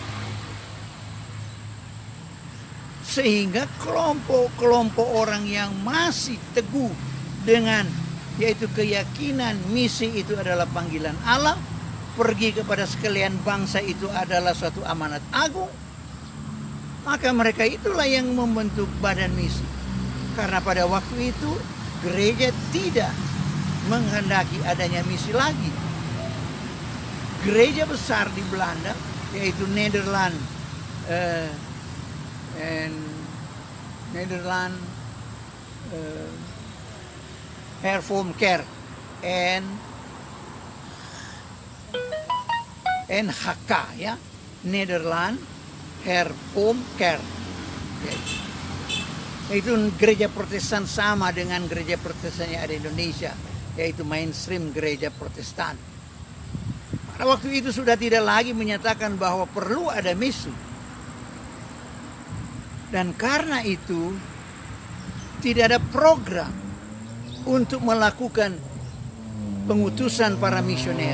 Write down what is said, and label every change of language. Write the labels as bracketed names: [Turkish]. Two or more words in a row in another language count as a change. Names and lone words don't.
[Indonesian] Sehingga kelompok-kelompok orang yang masih teguh dengan yaitu keyakinan misi itu adalah panggilan Allah, pergi kepada sekalian bangsa itu adalah suatu amanat agung, maka mereka itulah yang membentuk badan misi. Karena pada waktu itu gereja tidak menghendaki adanya misi lagi. Gereja besar di Belanda yaitu Nederland Hervormde Kerk en NHK, ya, Nederland Hervormde Kerk. Itu gereja Protestan sama dengan gereja Protestan yang ada di Indonesia, yaitu mainstream gereja Protestan. Pada waktu itu sudah tidak lagi menyatakan bahwa perlu ada misi. Dan karena itu tidak ada program untuk melakukan pengutusan para misioner.